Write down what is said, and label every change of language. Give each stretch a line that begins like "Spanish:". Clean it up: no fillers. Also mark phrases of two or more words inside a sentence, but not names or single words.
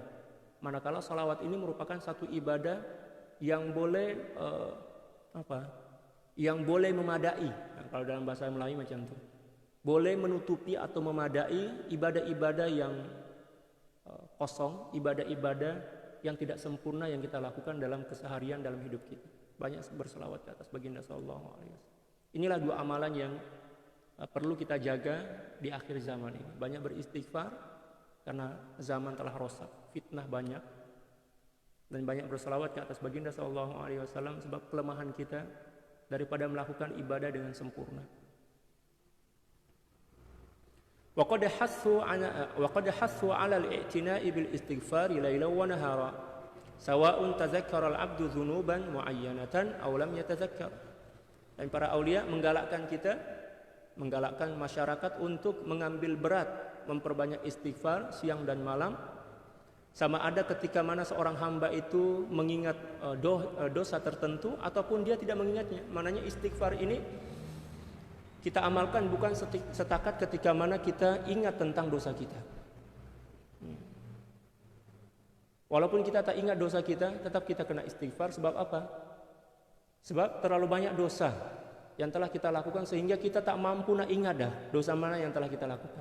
Malay: Manakala salawat ini merupakan satu ibadah yang boleh yang boleh memadai. Nah, kalau dalam bahasa Melayu macam itu. Boleh menutupi atau memadai ibadah-ibadah yang kosong, ibadah-ibadah yang tidak sempurna yang kita lakukan dalam keseharian dalam hidup kita. Banyak berselawat ke atas baginda
Arabic: صلى الله عليه وسلم.
Malay: Inilah dua amalan yang perlu kita jaga di akhir zaman ini. Banyak beristighfar karena zaman telah rosak, fitnah banyak, dan banyak berselawat ke atas baginda
Arabic: صلى الله عليه وسلم
Malay: sebab kelemahan kita daripada melakukan ibadah dengan sempurna.
Arabic: وقد حثوا على الاعتناء بالاستغفار ليلا ونهارا سواء تذكر العبد ذنوبا معينة أو لم يتذكر.
Malay: Dan para aulia menggalakkan masyarakat untuk mengambil berat memperbanyak istighfar siang dan malam, sama ada ketika mana seorang hamba itu mengingat dosa tertentu ataupun dia tidak mengingatnya. Maknanya istighfar ini kita amalkan bukan setakat ketika mana kita ingat tentang dosa kita. Walaupun kita tak ingat dosa kita, tetap kita kena istighfar. Sebab apa? Sebab terlalu banyak dosa yang telah kita lakukan sehingga kita tak mampu nak ingat dah dosa mana yang telah kita lakukan.